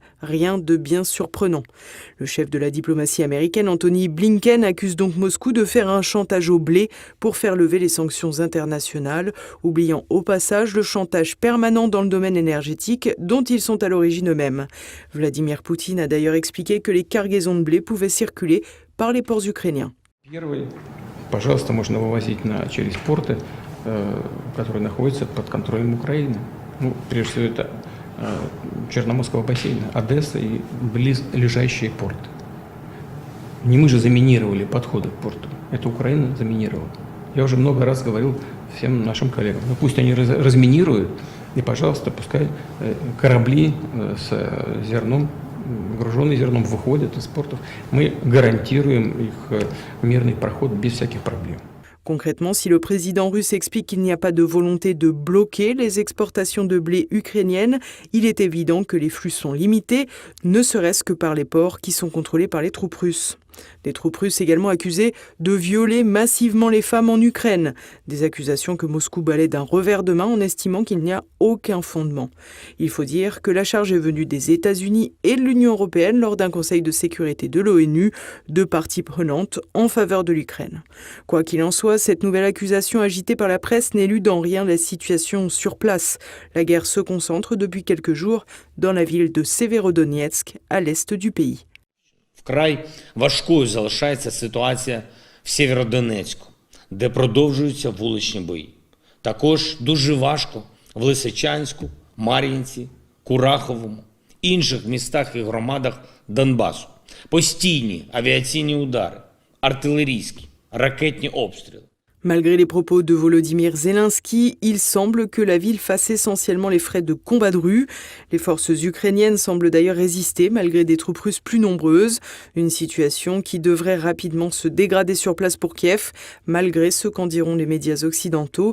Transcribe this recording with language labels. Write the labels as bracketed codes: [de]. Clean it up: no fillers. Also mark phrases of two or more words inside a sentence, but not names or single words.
[fr] Rien de bien surprenant. Le chef de la diplomatie américaine, Anthony Blinken, accuse donc Moscou de faire un chantage au blé pour faire lever les sanctions internationales, oubliant au passage le chantage permanent dans le domaine énergétique dont ils sont à l'origine eux-mêmes. Vladimir Poutine a d'ailleurs expliqué que les cargaisons de blé pouvaient circuler par les ports ukrainiens. [ru] Пожалуйста, можно вывозить через порты, которые находятся под контролем Украины. Прежде всего, это Черноморского бассейна, Одесса и близлежащие порты. Не мы же заминировали подходы к порту, это Украина заминировала. Я уже много раз говорил всем нашим коллегам, пусть они разминируют, и, пожалуйста, пускай корабли с зерном, груженные зерном, выходят из портов. Мы гарантируем их мирный проход без всяких проблем. [fr] Concrètement, si le président russe explique qu'il n'y a pas de volonté de bloquer les exportations de blé ukrainiennes, il est évident que les flux sont limités, ne serait-ce que par les ports qui sont contrôlés par les troupes russes. Les troupes russes également accusées de violer massivement les femmes en Ukraine. Des accusations que Moscou balaie d'un revers de main en estimant qu'il n'y a aucun fondement. Il faut dire que la charge est venue des États-Unis et de l'Union européenne lors d'un conseil de sécurité de l'ONU, deux parties prenantes en faveur de l'Ukraine. Quoi qu'il en soit, cette nouvelle accusation agitée par la presse n'élude en rien la situation sur place. La guerre se concentre depuis quelques jours dans la ville de Severodonetsk, à l'est du pays. [uk] Вкрай важкою залишається ситуація в Сєвєродонецьку, де продовжуються вуличні бої. Також дуже важко в Лисичанську, Мар'їнці, Кураховому, інших містах і громадах Донбасу. Постійні авіаційні удари, артилерійські, ракетні обстріли. [fr] Malgré les propos de Volodymyr Zelensky, il semble que la ville fasse essentiellement les frais de combats de rue. Les forces ukrainiennes semblent d'ailleurs résister malgré des troupes russes plus nombreuses. Une situation qui devrait rapidement se dégrader sur place pour Kiev, malgré ce qu'en diront les médias occidentaux.